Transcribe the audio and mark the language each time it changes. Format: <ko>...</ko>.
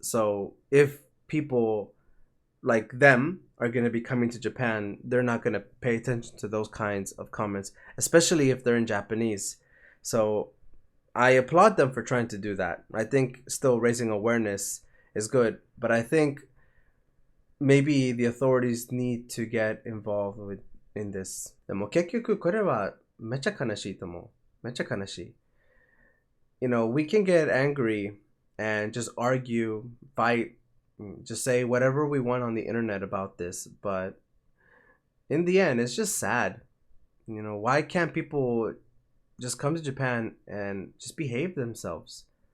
<en>So if people like them are going to be coming to Japan, they're not going to pay attention to those kinds of comments, especially if they're in Japanese. So I applaud them for trying to do that. I think still raising awareness is good, but I think maybe the authorities need to get involved in this.</en> <ja>でも結局これはめっちゃ悲しいと思う。めっちゃ悲しい。</ja> <en>You know, we can get angry and just argue, fight, just say whatever we want on the internet about this, but in the end, it's just sad. You know, why can't people just come to Japan and just behave themselves?</en>